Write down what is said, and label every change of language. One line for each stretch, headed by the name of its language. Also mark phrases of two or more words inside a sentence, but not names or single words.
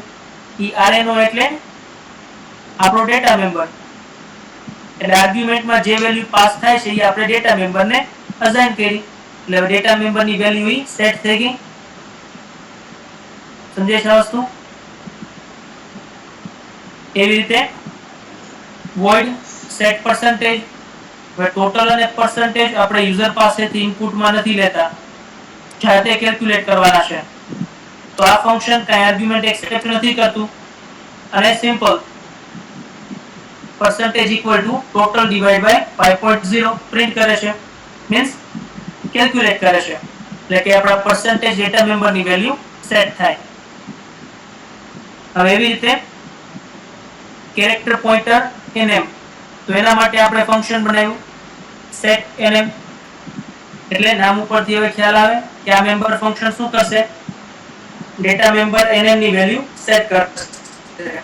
Gujarati: ઈ આરએનઓ એટલે આપણો
English: data member,
Gujarati: એટલે આર્ગ્યુમેન્ટમાં જે વેલ્યુ પાસ થાય છે એ આપણે
English: data memberને
Gujarati: અસાઇન કરી, એટલે
English: data memberની
Gujarati: વેલ્યુ ઈ સેટ થઈ ગઈ। સમજાય છે આ વસ્તુ? એવી રીતે
English: void set percentage,
Gujarati: હવે ટોટલ અને percentage આપણે યુઝર પાસેથી ઇનપુટમાં નથી લેતા, જાતે કેલ્ક્યુલેટ કરવાના છે। તો આ ફંક્શન કઈ
English: argument accept
Gujarati: નથી કરતું, અને સિમ્પલ
English: percentage equal to total divide by 5.0
Gujarati: પ્રિન્ટ કરે છે, મીન્સ કેલ્ક્યુલેટ કરે છે, એટલે કે આપણા
English: percentage data memberની
Gujarati: વેલ્યુ સેટ થાય। હવે એવી રીતે
English: character pointer nm,
Gujarati: તો એના માટે આપણે ફંક્શન બનાવ્યું
English: set nm,
Gujarati: એટલે નામ ઉપરથી હવે ખ્યાલ આવે કે આ
English: member function
Gujarati: શું કરશે,
English: data member nm
Gujarati: ની વેલ્યુ સેટ કરશે।